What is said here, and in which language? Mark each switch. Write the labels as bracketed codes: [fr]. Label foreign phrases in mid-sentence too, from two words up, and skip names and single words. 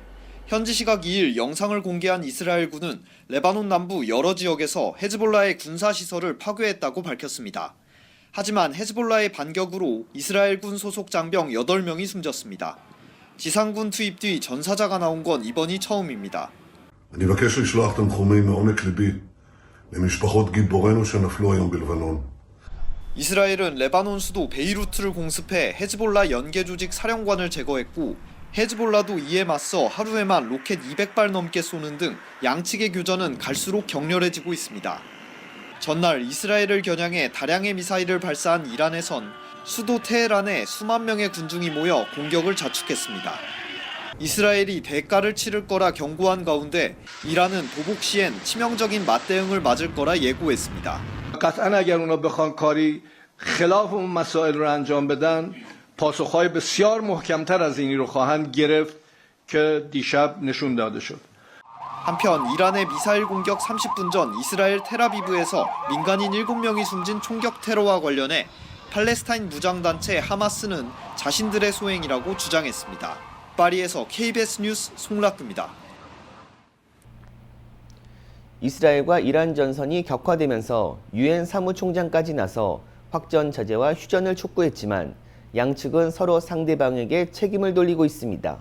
[ko] 현지 시각 2일 영상을 공개한 이스라엘군은 레바논 남부 여러 지역에서 헤즈볼라의 군사시설을 파괴했다고 밝혔습니다. 하지만 헤즈볼라의 반격으로 이스라엘군 소속 장병 8명이 숨졌습니다. 지상군 투입 뒤 전사자가 나온 건 이번이 처음입니다. [he] אני מבקש לשלוח תנחומים מעומק ליבי למשפחות גיבורינו שנפלו היום בלבנון. [ko] 이스라엘은 레바논 수도 베이루트를 공습해 헤즈볼라 연계 조직 사령관을 제거했고 헤즈볼라도 이에 맞서 하루에만 로켓 200발 넘게 쏘는 등 양측의 교전은 갈수록 격렬해지고 있습니다. 전날 이스라엘을 겨냥해 다량의 미사일을 발사한 이란에선 수도 테헤란에 수만 명의 군중이 모여 공격을 자축했습니다. 이스라엘이 대가를 치를 거라 경고한 가운데 이란은 보복 시엔 치명적인 맞대응을 맞을 거라 예고했습니다. [fa] قطعاً اگر اونا بخوان کاری خلاف اون مسائل رو انجام بدن پاسخهای بسیار محکمتر از اینی رو خواهند گرفت که دیشب نشون داده شد. [ko] 한편 이란의 미사일 공격 30분 전 이스라엘 텔아비브에서 민간인 7명이 숨진 총격 테러와 관련해 팔레스타인 무장단체 하마스는 자신들의 소행이라고 주장했습니다. 파리에서 KBS 뉴스 송락규입니다. 이스라엘과 이란 전선이 격화되면서 유엔 사무총장까지 나서 확전 자제와 휴전을 촉구했지만 양측은 서로 상대방에게 책임을 돌리고 있습니다.